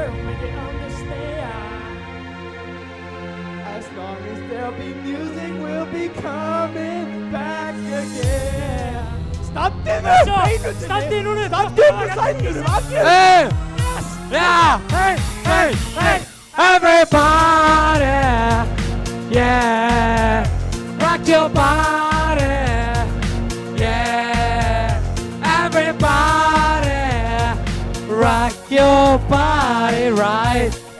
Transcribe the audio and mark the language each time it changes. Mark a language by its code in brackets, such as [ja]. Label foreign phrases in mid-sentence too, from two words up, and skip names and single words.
[en] really understand. As long as there'll be music, we'll be coming back again. [is] Standið með steinundinni! Standið núna! Standið með steinundinni! Allir! [en] Hey! Yeah! Hey! Hey! Hey! Everybody! Yeah! Rock your body! Yeah! Everybody! Rock your body right!